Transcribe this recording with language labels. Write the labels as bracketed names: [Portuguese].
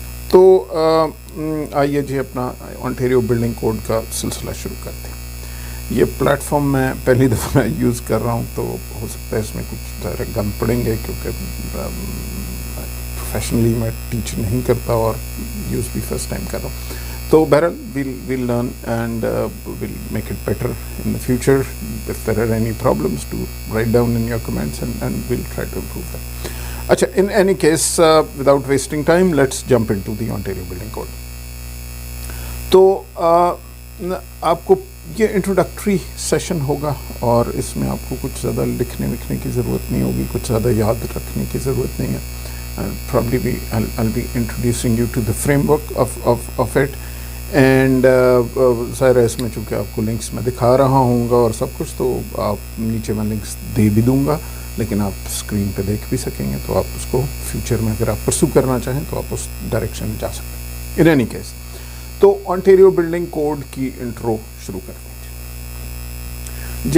[Urdu] تو آئیے جی اپنا اونٹیریو بلڈنگ کوڈ کا سلسلہ شروع کرتے ہیں. یہ پلیٹ فارم میں پہلی دفعہ یوز کر رہا ہوں، تو ہو سکتا ہے اس میں کچھ گند پڑیں گے، کیونکہ پروفیشنلی میں ٹیچ نہیں کرتا اور یوز بھی فرسٹ ٹائم کر رہا ہوں. تو بہرحال [English] we'll learn and we'll make it better in the future. If there are any problems, do write down in your comments and we'll try to improve them. اچھا، in any case, without wasting time, let's jump into the Ontario Building Code. [Urdu] تو آپ کو یہ introductory session ہوگا اور اس میں آپ کو کچھ زیادہ لکھنے وکھنے کی ضرورت نہیں ہوگی، کچھ زیادہ یاد رکھنے کی ضرورت نہیں ہے. [English] Probably I'll be introducing you to the framework of it. [Urdu] And ظاہر ہے اس میں چونکہ آپ کو لنکس میں دکھا رہا ہوں گا اور سب کچھ، تو آپ نیچے میں لنکس دے بھی دوں گا، لیکن آپ اسکرین پہ دیکھ بھی سکیں گے، تو آپ اس کو فیوچر میں اگر آپ پرسو کرنا چاہیں تو آپ اس ڈائریکشن میں جا سکتے ہیں. [English] in any case, [Urdu] تو آنٹیریو بلڈنگ کوڈ کی انٹرو شروع کرتے ہیں.